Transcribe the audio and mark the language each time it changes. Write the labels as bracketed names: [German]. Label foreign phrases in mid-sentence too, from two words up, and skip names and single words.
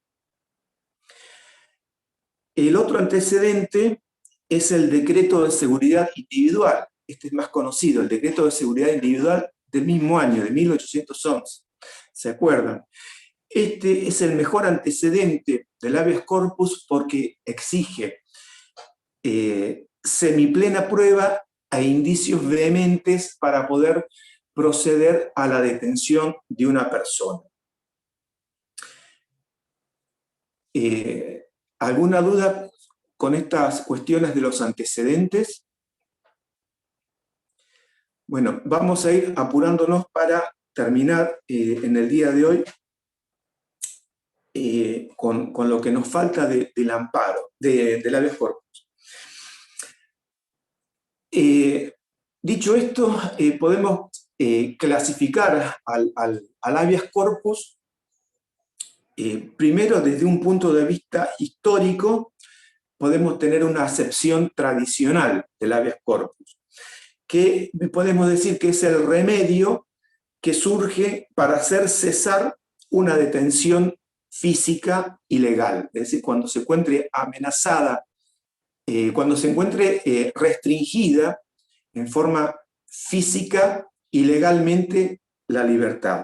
[Spanish] El otro antecedente es el decreto de seguridad individual. Este es más conocido, el decreto de seguridad individual del mismo año, de 1811. ¿Se acuerdan? Este es el mejor antecedente del [Latin] habeas corpus [Spanish] porque exige semiplena prueba e indicios vehementes para poder proceder a la detención de una persona. ¿Alguna duda con estas cuestiones de los antecedentes? Bueno, vamos a ir apurándonos para terminar en el día de hoy con lo que nos falta del amparo, del [Latin] habeas corpus. [Spanish] Dicho esto, podemos clasificar al [Latin] habeas corpus [Spanish] primero desde un punto de vista histórico. Podemos tener una acepción tradicional del [Latin] habeas corpus, [Spanish] que podemos decir que es el remedio que surge para hacer cesar una detención física ilegal, es decir, cuando se encuentre amenazada, cuando se encuentre restringida en forma física y legalmente la libertad.